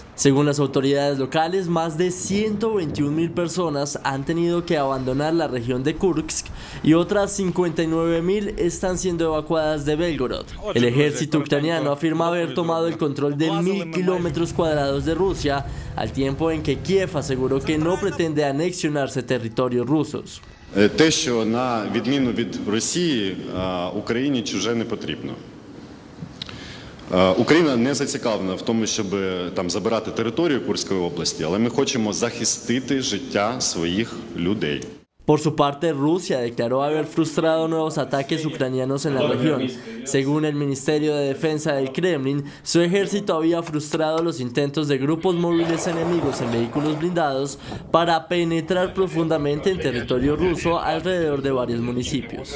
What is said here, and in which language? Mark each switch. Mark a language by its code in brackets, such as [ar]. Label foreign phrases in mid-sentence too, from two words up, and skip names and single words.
[es] Según las autoridades locales, más de 121.000 personas han tenido que abandonar la región de Kursk y otras 59.000 están siendo evacuadas de Belgorod. El ejército ucraniano afirma haber tomado el control de 1.000 kilómetros cuadrados de Rusia, al tiempo en que Kiev aseguró que no pretende anexionarse territorios rusos. [uk] Те, що на відміну від Росії, Україні чуже не потрібно. Україна не зацікавлена в тому, щоб там забирати територію Курської області, але ми хочемо захистити життя своїх людей. [es] Por su parte, Rusia declaró haber frustrado nuevos ataques ucranianos en la región. Según el Ministerio de Defensa del Kremlin, su ejército había frustrado los intentos de grupos móviles enemigos en vehículos blindados para penetrar profundamente en territorio ruso alrededor de varios municipios.